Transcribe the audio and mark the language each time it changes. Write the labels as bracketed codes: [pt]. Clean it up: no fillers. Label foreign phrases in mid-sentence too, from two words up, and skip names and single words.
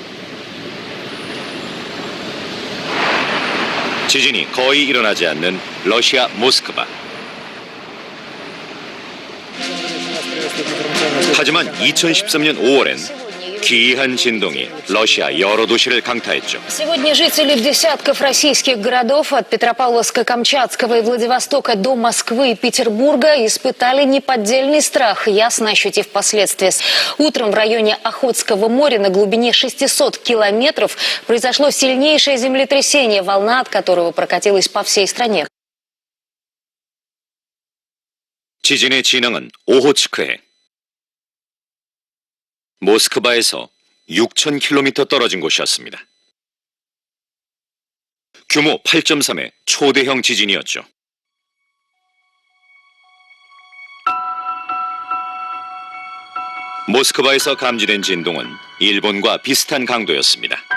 [ko] 지진이 거의 일어나지 않는 러시아 모스크바. 하지만 2013년 5월엔 기이한 진동이 러시아 여러 도시를 강타했죠. [ru] Сегодня жители десятков российских городов от Петропавловска-Камчатского и Владивостока до Москвы и Петербурга испытали неподдельный страх, ясно ощутив последствия. Утром в районе Охотского моря на глубине 600 километров произошло сильнейшее землетрясение, волна от которого прокатилась по всей стране. [ko] 지진의 진앙은 오호츠크해. 모스크바에서 6,000km 떨어진 곳이었습니다. 규모 8.3의 초대형 지진이었죠. 모스크바에서 감지된 진동은 일본과 비슷한 강도였습니다.